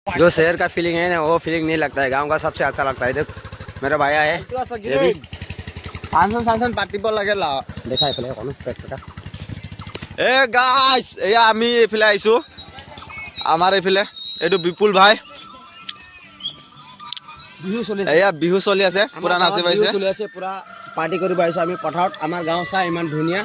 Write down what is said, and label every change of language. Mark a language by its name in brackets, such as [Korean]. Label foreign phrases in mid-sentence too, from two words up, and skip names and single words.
[Hindi] जो शहर का फीलिंग है ना वो फीलिंग नहीं लगता है, गांव का सबसे अच्छा लगता है। देख मेरा भाया है ये भी [Assamese] ফাংশন পাতিব লাগে লা দেখা এইফালে অকণমান এ গাইছ এয়া আমি এইফালে আহিছোঁ আমাৰ এইফালে এইটো বিপুল ভাই বিহু চলি এয়া বিহু চলি আছে পুৰা নাচি পাইছে চলি আছে পুৰা পাৰ্টি কৰিব আহিছোঁ আমি পথাৰত আমাৰ গাঁও চাই ইমান ধুনীয়া